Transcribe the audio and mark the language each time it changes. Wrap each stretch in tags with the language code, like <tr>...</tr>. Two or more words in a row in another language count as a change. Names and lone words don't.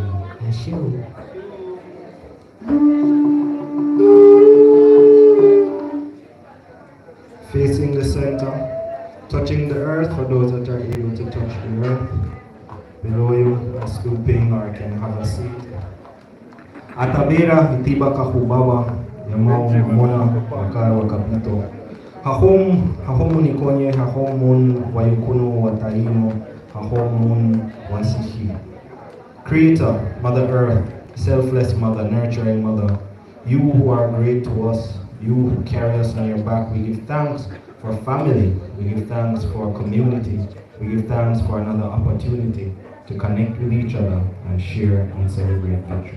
<en>I show. Facing the center, touching the earth for those that are able to touch the earth. Below you, stooping or can have a seat.</en> <tnq>Atabera itiba kahubaba yamao mona wakar wakapito. Hahom nikonye hahomun wayukuno wataino hahomun wasishi.</tnq> <en>Creator, Mother Earth, selfless Mother, nurturing Mother, you who are great to us, you who carry us on your back, we give thanks for family, we give thanks for community, we give thanks for another opportunity to connect with each other and share and celebrate victory.</en>